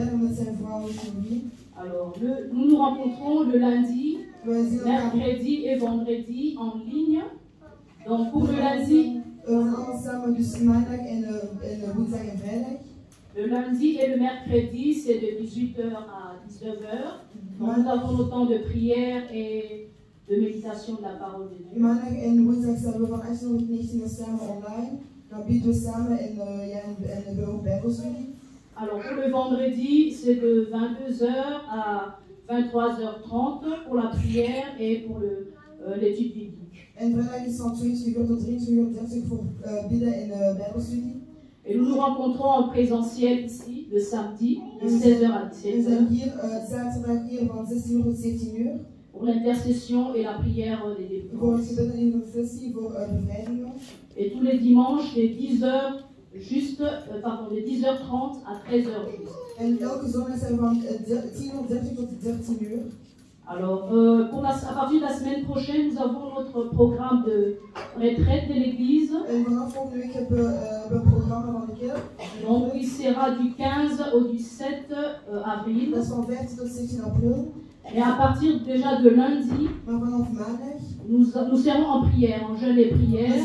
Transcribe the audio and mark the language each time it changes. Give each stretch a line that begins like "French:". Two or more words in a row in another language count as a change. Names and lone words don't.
French: Alors, nous nous rencontrons le lundi, mercredi et vendredi en ligne. Donc, pour le lundi, le lundi et le mercredi, c'est de 18h à 19h. Donc, nous avons le temps de prière et de méditation de la parole de Dieu.
Dutch: Maandag en woensdag staan we van 18 tot 19 uur samen online. Dan bieden we samen en we ook bijbelstudie.
French: Alors pour le vendredi, c'est de 22h à 23h30 pour la prière et pour l'étude biblique.
Dutch: En vrijdag is van 22 uur tot 23 uur 30 voor bidden en bijbelstudie.
French: Et nous nous rencontrons en présentiel ici, le samedi, de 16h à 17h.
Dutch: We zijn hier zaterdag hier van 16 uur tot 17 uur.
French: Pour l'intercession et la prière des délivrances.
Dutch: Voor het gebed en intercessie, voor bevrijdingen.
French: Et tous les dimanches, de 10h juste, pardon, de 10h30 à 13h juste.
Dutch: En elke zondag zijn we van 10:30 tot 13 uur.
French: Alors, à partir de la semaine prochaine, nous avons notre programme de retraite de l'église. Donc, il sera du 15 au 17 avril. Et à partir déjà de lundi, nous serons en prière, en jeûne et prière.